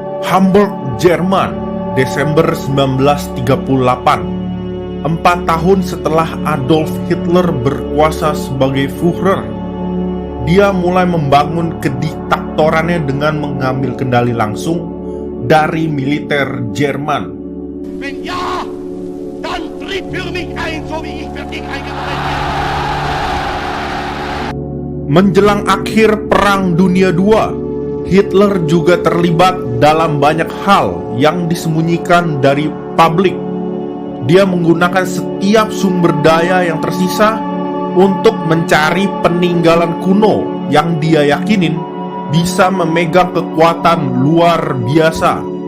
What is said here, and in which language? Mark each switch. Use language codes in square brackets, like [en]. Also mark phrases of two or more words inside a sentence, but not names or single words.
[id] Hamburg, Jerman, Desember 1938. 4 tahun setelah Adolf Hitler berkuasa sebagai Führer, dia mulai membangun kediktatorannya dengan mengambil kendali langsung dari militer Jerman. [de] Wenn ja, dann tritt für mich ein, so wie ich für dich eingetreten bin. [id] Menjelang akhir Perang Dunia II, Hitler juga terlibat dalam banyak hal yang disembunyikan dari publik. Dia menggunakan setiap sumber daya yang tersisa untuk mencari peninggalan kuno yang dia yakinin bisa memegang kekuatan luar biasa.